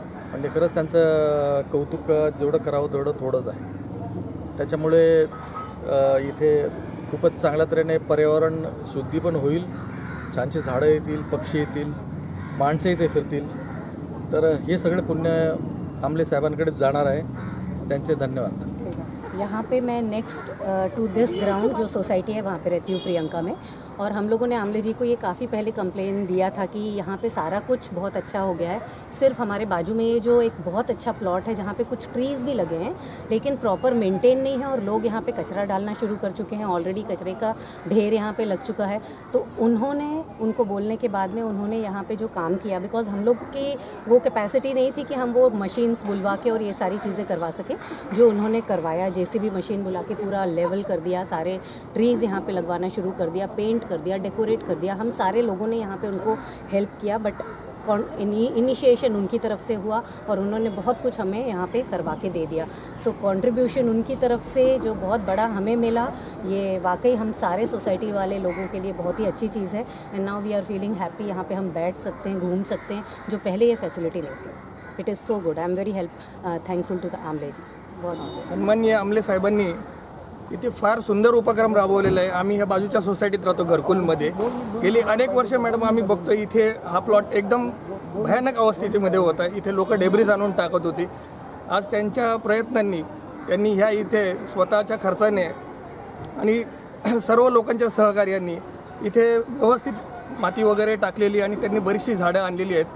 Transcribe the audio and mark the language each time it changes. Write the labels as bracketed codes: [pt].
[mr] म्हणजे खरंच त्यांचं कौतुक जेवढं करावं तेवढं थोडंच आहे। त्याच्यामुळे इथे खूपच चांगल्या तऱ्हेने पर्यावरण शुद्धी पण होईल, छानशी झाडं येतील, पक्षी येतील, माणसं इथे फिरतील, तर हे सगळे पुण्य आमले साहेबांकडेच जाणार आहे। त्यांचे धन्यवाद। [hi] यहाँ पे मैं [en] next to this ground [hi] जो सोसाइटी है वहाँ पे रहती हूँ प्रियंका में, और हम लोगों ने आमले जी को ये काफ़ी पहले कंप्लेन दिया था कि यहाँ पे सारा कुछ बहुत अच्छा हो गया है, सिर्फ हमारे बाजू में ये जो एक बहुत अच्छा प्लॉट है जहाँ पे कुछ ट्रीज़ भी लगे हैं लेकिन प्रॉपर मेंटेन नहीं है, और लोग यहाँ पे कचरा डालना शुरू कर चुके हैं, ऑलरेडी कचरे का ढेर यहाँ पे लग चुका है। तो उन्होंने उनको बोलने के बाद में उन्होंने यहाँ पे जो काम किया, बिकॉज हम लोग की वो कैपेसिटी नहीं थी कि हम वो मशीन्स बुलवा के और ये सारी चीज़ें करवा सकें, जो उन्होंने करवाया। जेसीबी मशीन बुला के पूरा लेवल कर दिया, सारे ट्रीज़ यहाँ पे लगवाना शुरू कर दिया, पेंट कर दिया, डेकोरेट कर दिया। हम सारे लोगों ने यहाँ पे उनको हेल्प किया, [en] but initiation [hi] उनकी तरफ से हुआ और उन्होंने बहुत कुछ हमें यहाँ पे करवा के दे दिया। सो कंट्रीब्यूशन उनकी तरफ से जो बहुत बड़ा हमें मिला, ये वाकई हम सारे सोसाइटी वाले लोगों के लिए बहुत ही अच्छी चीज़ है। [en] and now we are feeling happy, [hi] यहाँ पे हम बैठ सकते हैं, घूम सकते हैं, जो पहले ये फैसिलिटी नहीं थी। [en] It is so good, I am very thankful to the Amle ji. [hi] बहुत [mr] सन्माननीय आमले साहेबांनी इथे फार सुंदर उपक्रम राबवलेला आहे। आम्ही ह्या बाजूच्या सोसायटीत राहतो घरकुलमध्ये, गेली अनेक वर्ष मॅडम आम्ही बघतो इथे हा प्लॉट एकदम भयानक अवस्थेमध्ये होता, इथे लोक डेब्रिज आणून टाकत होती। आज त्यांच्या प्रयत्नांनी त्यांनी ह्या इथे स्वतःच्या खर्चाने आणि सर्व लोकांच्या सहकार्याने इथे व्यवस्थित माती वगैरे टाकलेली आणि त्यांनी बरीचशी झाडं आणलेली आहेत।